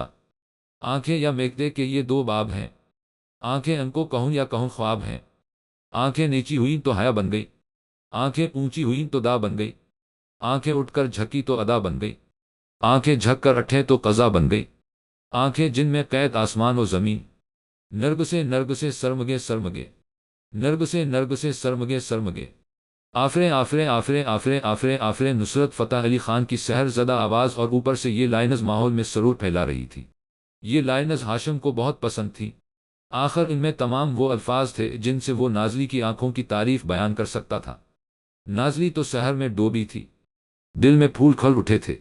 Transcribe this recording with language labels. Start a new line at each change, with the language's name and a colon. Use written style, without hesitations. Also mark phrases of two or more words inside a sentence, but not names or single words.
Urdu: آنکھیں یا میکدے کے یہ دو باب ہیں، آنکھیں ان کو کہوں یا کہوں خواب ہیں۔ آنکھیں نیچی ہوئیں تو حیا بن گئی، آنکھیں اونچی ہوئیں تو دا بن گئی، آنکھیں اٹھ کر جھکی تو ادا بن گئی، آنکھیں جھک کر اٹھیں تو قضا بن گئی۔ آنکھیں جن میں قید آسمان و زمین، نرگسے سرمگے سرمگے، نرگسے سرمگے سرمگے۔ آفریں آفریں آفریں آفریں آفریں آفریں۔ نصرت فتح علی خان کی سحر زدہ آواز اور اوپر سے یہ لائنز ماحول میں سرور پھیلا رہی تھی۔ یہ لائنز ہاشم کو بہت پسند تھی۔ آخر ان میں تمام وہ الفاظ تھے جن سے وہ نازلی کی آنکھوں کی تعریف بیان کر سکتا تھا۔ نازلی تو سحر میں ڈوبی تھی، دل میں پھول کھل اٹھے تھے۔